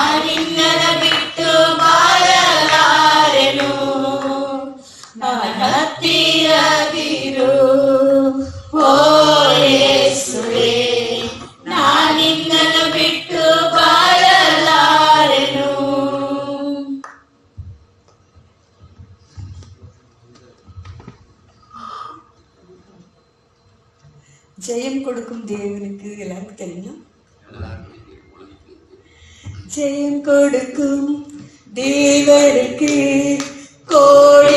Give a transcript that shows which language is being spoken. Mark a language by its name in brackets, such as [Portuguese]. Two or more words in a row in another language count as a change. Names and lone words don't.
[Kannada] ನಿನ್ನನ ಬಿಟ್ಟು ಬಾಳಲಾರೆನು. ನನ್ನ ಹತ್ತಿರವಿರು ಓ ಯೇಸುವೇ, ನಿನ್ನನ್ನು ಬಿಟ್ಟು ಬಾಳಲಾರೆನು. [Tamil] ஜெயம் கொடுக்கும் தேவனுக்கு எல்லாருக்கும் தெரியும். ஜெயம் கொடுக்கும் தேவனுக்கு